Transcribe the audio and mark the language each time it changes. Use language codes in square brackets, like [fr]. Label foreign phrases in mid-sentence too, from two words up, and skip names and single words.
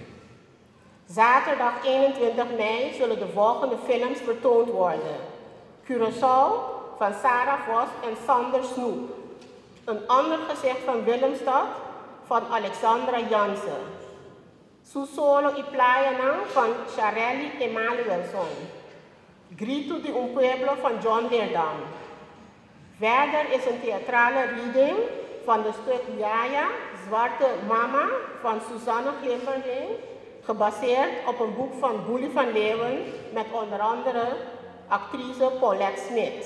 [nl] Zaterdag 21 mei zullen de volgende films vertoond worden. Curaçao van Sarah Vos en Sander Snoep. Een ander gezicht van Willemstad van Alexandra Jansen. Susolo y Playa van Charelli Emanuelson. Grito de un Pueblo van John Leerdam. Verder is een theatrale reading van de stuk Yaya, Zwarte Mama van Suzanne Glimmerding, gebaseerd op een boek van Boelie van Leeuwen met onder andere actrice Paulette Smit.